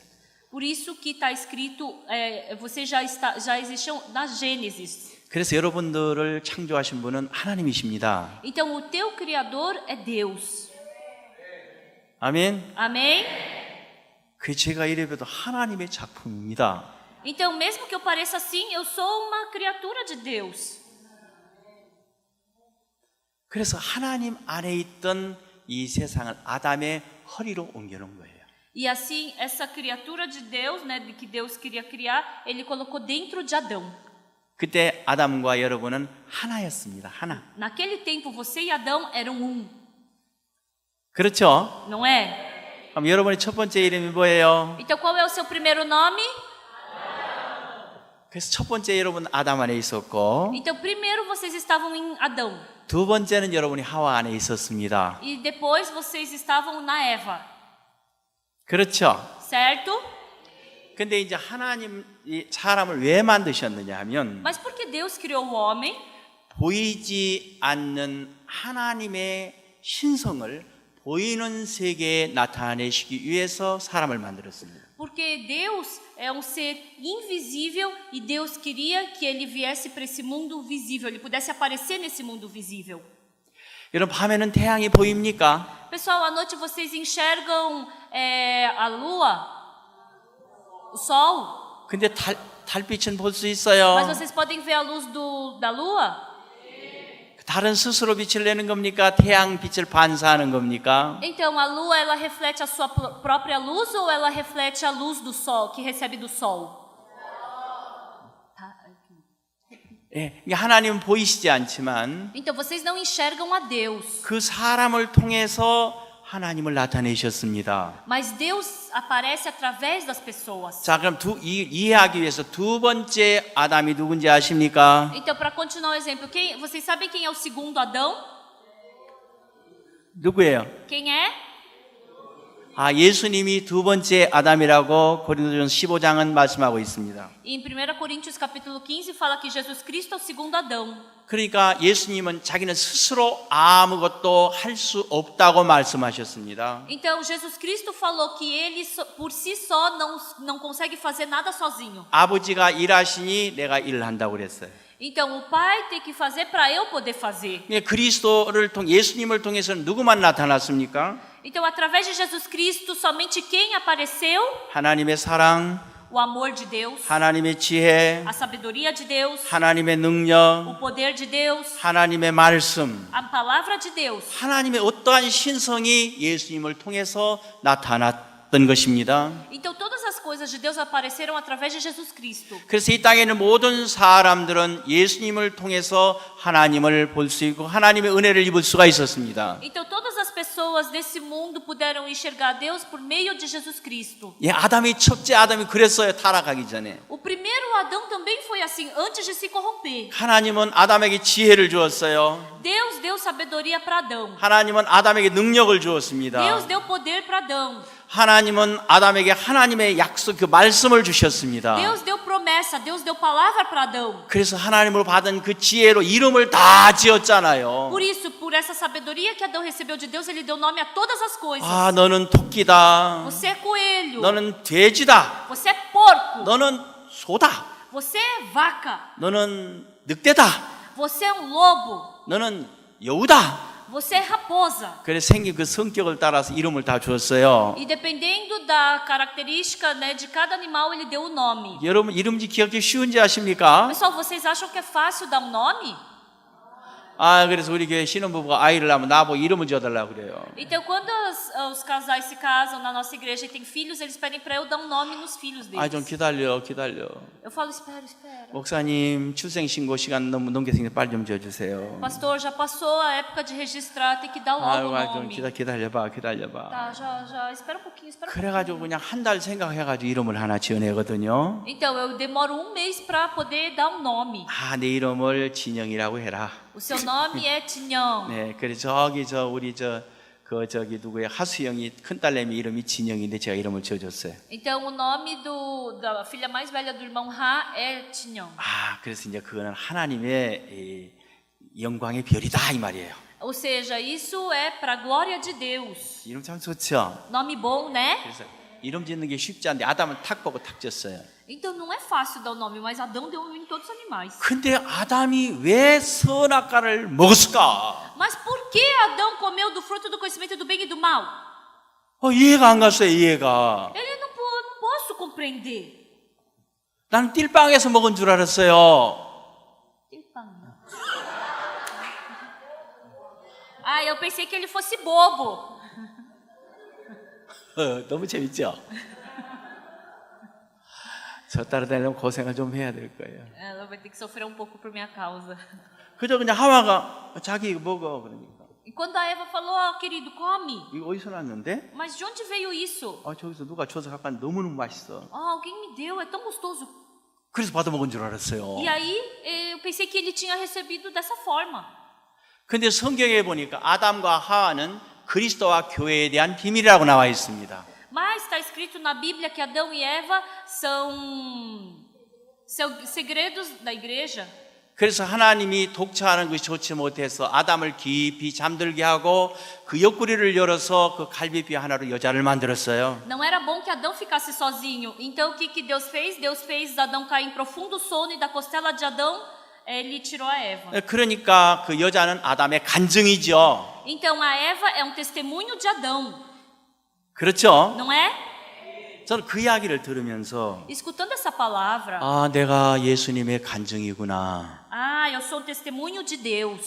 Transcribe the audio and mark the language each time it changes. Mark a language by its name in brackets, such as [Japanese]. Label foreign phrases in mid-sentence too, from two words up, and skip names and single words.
[Portuguese] Por isso que está escrito, vocês já existiam na Gênesis. [Korean] 그래서 여러분들을 창조하신 분은 하나님이십니다. [Portuguese] Então, o teu Criador é Deus. [Korean] 아멘. [Portuguese] Amém? [Korean] 그 제가 이래봬도 하나님의 작품입니다. [Portuguese] Então, mesmo que eu pareça assim, eu sou uma criatura de Deus. [Korean] 그래서 하나님 안에 있던 이 세상을 아담의 허리로 옮겨놓은 거예요. [Portuguese] E assim, essa criatura de Deus, né, que Deus queria criar, Ele colocou dentro de Adão. [Korean] 그때 아담과 여러분은 하나였습니다. 하나. [Portuguese] Naquele tempo, você e Adão eram um, [Korean] 그렇죠? [Portuguese] não é? [Korean] 그럼 여러분의 첫 번째 이름이 뭐예요? [Portuguese] Então, qual é o seu primeiro nome? [Korean] 그래서 첫 번째 여러분 아담 안에 있었고 [Portuguese] Então, primeiro vocês estavam em Adão. [Korean] 두 번째는 여러분이 하와 안에 있었습니다. [Portuguese] E depois vocês estavam na Eva. [Korean] 그렇죠? [Portuguese] Certo? [Korean] 근데 이제 하나님 이 사람을 왜 만드셨느냐 하면 [Portuguese] Mas por que Deus criou o homem? [Korean] 보이지 않는 하나님의 신성을 보이는 세계에 나타내시기 위해서 사람을 만들었습니다. [Portuguese] Porque Deus é um ser invisível e Deus queria que ele viesse para esse mundo visível, ele pudesse aparecer nesse mundo visível. [Korean] 여러분 밤에는 태양이 보입니까? [Portuguese] Pessoal, à noite vocês enxergam a lua, o sol, [Korean] 근데 달빛은 볼 수 있어요. [Portuguese] mas vocês podem ver a luz da lua? [Korean] 달은 스스로 빛을 내는 겁니까? 태양 빛을 반사하는 겁니까? [Portuguese] Então, a lua, ela reflete a sua própria luz ou ela reflete a luz do sol, que recebe do sol? [Korean] 예, 하나님은 보이시지 않지만 [Portuguese] Então, vocês não enxergam a Deus, [Korean] 그 사람을 통해서 하나님을 나타내셨습니다. [Portuguese] mas Deus aparece através das pessoas. [Korean] 자, 그럼 이해하기 위해서 두 번째 아담이 누군지 아십니까? [Portuguese] Então, para continuar o exemplo, vocês sabem quem é o segundo Adão? [Korean] 누구예요? [Portuguese] Quem é? [Korean] 예수님이 두 번째 아담이라고 고린도전서 15장은 말씀하고 있습니다. [Portuguese] E em 1 Coríntios capítulo 15 fala que Jesus Cristo é o segundo Adão. [Korean] 그러니까 예수님은 자기는 스스로 아무것도 할 수 없다고 말씀하셨습니다. [Portuguese] Então, Jesus Cristo falou que ele por si só não consegue fazer nada sozinho. [Korean] 아버지가 일하시니 내가 일한다고 그랬어요. [Portuguese] Então, o Pai tem que fazer para eu poder fazer. [Korean] 그리스도를 예수님을 통해서는 누구만 나타났습니까? [Portuguese] Então, através de Jesus Cristo, somente quem apareceu? [Korean] 하나님의 사랑, [Portuguese] O amor de Deus, [Korean] 하나님의 지혜, [Portuguese] a sabedoria de Deus, [Korean] 하나님의 능력, [Portuguese] o poder de Deus, [Korean] 하나님의 말씀, [Portuguese] a palavra de Deus. [Korean] 하나님의 어떠한 신성이 예수님을 통해서 나타났던 것입니다. [Portuguese] Então, todas as coisas de Deus apareceram através de Jesus Cristo. [Korean] 그래서 이 땅에 있는 모든 사람들은 예수님을 통해서 하나님을 볼 수 있고 하나님의 은혜를 입을 수가 있었습니다. [Portuguese] Então, todas as as pessoas desse mundo puderam enxergar Deus por meio de Jesus Cristo. [Korean] 예, 첫째 아담이 그랬어요. 타락하기 전에. [Portuguese] O primeiro Adão também foi assim, antes de se corromper. [Korean] 하나님은 아담에게 지혜를 주었어요. [Portuguese] Deus deu sabedoria para Adão. [Korean] 하나님은 아담에게 능력을 주었습니다. [Portuguese] Deus deu poder para Adão. [Korean] 하나님은 아담에게 하나님의 약속, 그 말씀을 주셨습니다. [Portuguese] Deus deu promessa, Deus deu palavra para Adão. [Korean] 그래서 하나님으로 받은 그 지혜로 이름을 다 지었잖아요. [Portuguese] Por isso, por essa sabedoria que Adão recebeu de Deus, ele deu nome a todas as coisas. [Korean] 아, 너는 토끼다. [Portuguese] Você é coelho. [Korean] 너는 돼지다. [Portuguese] Você é porco. [Korean] 너는 소다. [Portuguese] Você é vaca. [Korean] 너는 늑대다. [Portuguese] Você é lobo. [Korean] 너는 여우다. [Portuguese] Você é raposa. [Korean] 그래서 생긴 그 성격을 따라서 이름을 다 주었어요. [Portuguese] E dependendo da característica, né, de cada animal, ele deu o nome. [Korean] 여러분 이름 기억하기 쉬운지 아십니까? [Portuguese] Pessoal, vocês acham que é fácil dar um nome? [Korean] 아, 그래서 우리 교회 신혼부부가 아이를 낳으면 나보고 이름을 지어달라고 그래요. [Portuguese] Então, quando os casais se casam na nossa igreja e têm filhos, eles pedem para eu dar um nome nos filhos [Korean] 아, 좀 [Portuguese] deles. [Korean] 기다려. [Portuguese] Eu falo, espera. [Korean] 목사님 출생신고 시간 너무 넘겼으니까 빨리 좀 지어주세요. [Portuguese] Pastor, já passou a época de registrar, tem que dar logo o [Korean] 아유, 좀 [Portuguese] nome. [Korean] 기다려봐. [Portuguese] Tá, já, espera um pouquinho. [Korean] 그래가지고 그냥 한 달 생각해가지고 이름을 하나 지어내거든요. [Portuguese] Então, eu demoro um mês para poder dar um nome. [Korean] 아, 내 이름을 진영이라고 해라. [Portuguese] O seu nome é Tinhão. [Korean] 네, 그래서 우리 누구의 하수영이 큰 딸내미 이름이 진영인데 제가 이름을 지어줬어요. [Portuguese] Então, o nome da filha mais velha do irmão Ra é Tinhão. [Korean] 아, 그래서 이제 그거는 하나님의 이 영광의 별이다 이 말이에요. [Portuguese] Ou seja, isso é para a glória de Deus. [Korean] 이름 참 좋죠. [Portuguese] Nome bom, né? [Korean] 그래서 이름 짓는 게 쉽지 않은데 아담은 탁 보고 탁 지었어요. [Portuguese] Então, não é fácil dar o nome, mas Adão deu um nome em todos os animais. [Korean] 근데 아담이 왜 선악과를 먹었을까? [Portuguese] Mas por que Adão comeu do fruto do conhecimento do bem e do mal? [Korean] 이해가 안 갔어요. 이해가. [Portuguese] Ele não posso compreender. [Korean] 나는 띨빵에서 먹은 줄 알았어요. [Portuguese] Ah, eu pensei que ele fosse bobo. [Korean] 너무 재밌죠? 저 따라다니려면 고생을 좀 해야 될 거예요. [Portuguese] Ela vai ter que sofrer um pouco por minha causa. [Korean] 그저 그냥 하와가 자기 이거 먹어 그러니까. [Portuguese] E quando a Eva falou, ó, querido, come. [Korean] 이거 어디서 났는데? [Portuguese] Mas de onde veio isso? [Korean] 저기서 누가 줘서 갖고 왔는데 너무너무 맛있어. [Portuguese] Alguém me deu, é tão gostoso. [Korean] 그래서 받아 먹은 줄 알았어요. [Portuguese] E aí, eu pensei que ele tinha recebido dessa forma. [Korean] 근데 성경에 보니까 아담과 하와는 그리스도와 교회에 대한 비밀이라고 나와 있습니다. [Portuguese] Mas está escrito na Bíblia que Adão e Eva são segredos da igreja. [Korean] 그래서 하나님이 독차하는 것이 좋지 못해서 아담을 깊이 잠들게 하고 그 옆구리를 열어서 그 갈비뼈 하나로 여자를 만들었어요. [Portuguese] Não era bom que Adão ficasse sozinho. Então o que Deus fez? Deus fez Adão cair em profundo sono e da costela de Adão ele tirou a Eva. [Korean] 그러니까 그 여자는 아담의 간증이죠. [Portuguese] Então a Eva é um testemunho de Adão. [Korean] 그렇죠? [Portuguese] Não é? [Korean] 저는 그 이야기를 들으면서 [Portuguese] Escutando essa palavra, [Korean] 내가 예수님의 간증이구나. [Portuguese] eu sou um testemunho de Deus.